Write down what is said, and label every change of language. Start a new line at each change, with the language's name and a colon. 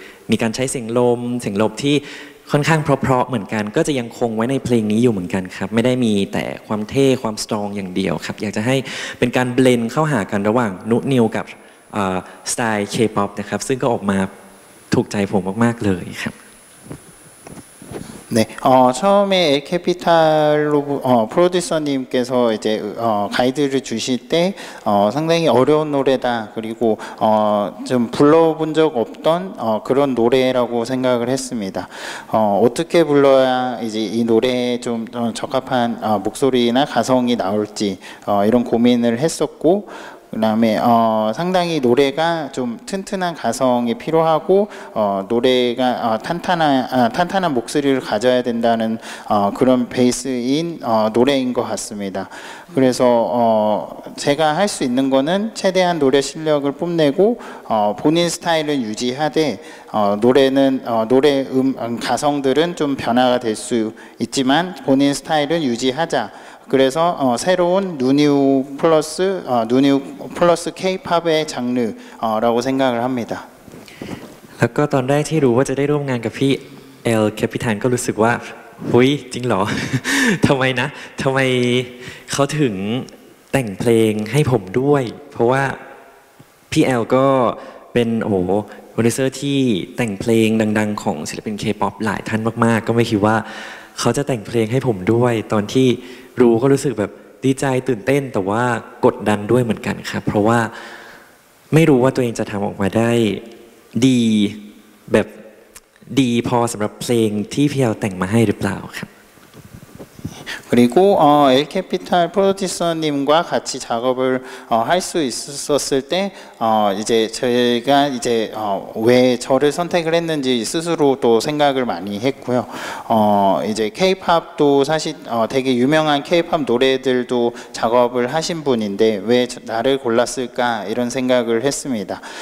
Thai: มีการใช้เสียงลมที่ค่อนข้างเพราะๆเหมือนกันก็จะยังคงไว้ในเพลงนี้อยู่เหมือนกันครับไม่ได้มีแต่ความเท่ความสตรองอย่างเดียวครับอยากจะให้เป็นการเบลนด์เข้าหากันระหว่างนุนิวกับสไตล์ K-POP นะครับซึ่งก็ออกมาถูกใจผมมากๆเลยครับ
Korean: 네, 처음에 엘캐피탈로 프로듀서님께서 이제 가이드를 주실 때 상당히 어려운 노래다 그리고 좀 불러본 적 없던 그런 노래라고 생각을 했습니다. 어떻게 불러야 이제 이 노래에 좀 적합한 목소리나 가성이 나올지 이런 고민을 했었고. 그다음에 상당히 노래가 좀 튼튼한 가성이 필요하고 노래가 탄탄한 목소리를 가져야 된다는 그런 베이스인 노래인 것 같습니다. 그래서 제가 할 수 있는 거는 최대한 노래 실력을 뽐내고 본인 스타일은 유지하되 노래는 노래 가성들은 좀 변화가 될 수 있지만 본인 스타일은 유지하자. 그래서 새로운 누니우 플러스 K-팝의 장르라고 생각을 합니다.
Thai: แล้วก็ตอนแรกที่รู้ว่าจะได้ร่วมงานกับพี่เอลแคปิทันก็รู้สึกว่าหุ้ยจริงเหรอ ทำไมเขาถึง แต่งเพลงให้ผมด้วย เพราะว่าพี่แอลก็เป็นโปรดิวเซอร์ที่แต่งเพลงดังๆของศิลปิน K-POP หลายท่านมากๆก็ไม่คิดว่าเขาจะแต่งเพลงให้ผมด้วยตอนที่รู้ก็รู้สึกแบบดีใจตื่นเต้นแต่ว่ากดดันด้วยเหมือนกันครับเพราะว่าไม่รู้ว่าตัวเองจะทำออกมาได้ดีแบบดีพอสำหรับเพลงที่พี่แอลแต่งมาให้หรือเปล่าครับ
Korean: 그리고 엘캐피탈 프로듀서님과 같이 작업을 할 수 있었을 때 이제 저희가 이제 왜 저를 선택을 했는지 스스로 또 생각을 많이 했고요. 이제 K-팝도 사실 되게 유명한 K-팝 노래들도 작업을 하신 분인데 왜 나를 골랐을까 이런 생각을 했습니다.